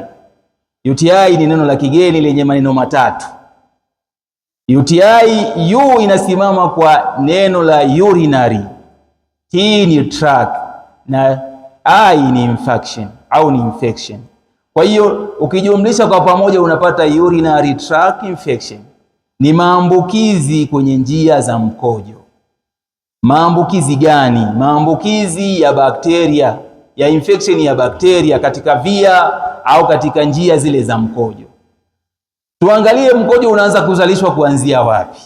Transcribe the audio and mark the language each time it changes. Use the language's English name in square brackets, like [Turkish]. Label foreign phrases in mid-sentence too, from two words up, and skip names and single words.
[Swahili] UTI ni neno la kigeni lenye maneno matatu. UTI, U inasimama kwa neno la urinary, T ni tract, na I ni infection au ni infection. Kwa hiyo ukijumlisha kwa pamoja unapata [English] urinary tract infection. [Swahili] Ni maambukizi kwenye njia za mkojo. Maambukizi gani? Maambukizi ya bakteria, ya infection ya bakteria katika via au katika njia zile za mkojo. Tuangalie mkojo unaanza kuzalishwa kuanzia wapi?